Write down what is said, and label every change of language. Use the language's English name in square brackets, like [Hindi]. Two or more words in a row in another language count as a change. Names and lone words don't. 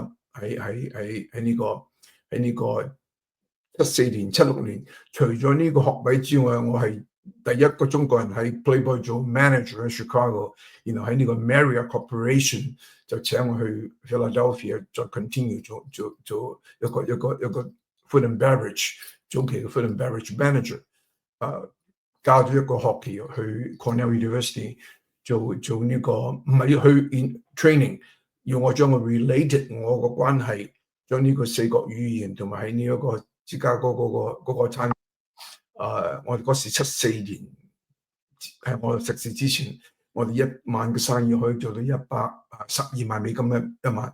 [Cantonese] 喺呢個74年76年，除咗呢個學位之外，我係第一個中國人喺 Playboy 做 manager 喺 Chicago，然後喺呢個 Marriott Corporation 就請我去 Philadelphia 再 continue 做一個 [English] food and beverage [Cantonese] 早期嘅 [English] food and beverage manager， [Cantonese] 教咗一個學期去 Cornell University 做呢個唔係要去 training， 要我將個 related 我個關係，將呢個4國語言同埋喺呢一個芝加哥嗰個餐。我哋嗰時74年，喺我食肆之前，我哋1晚嘅生意可以做到112萬美金一晚。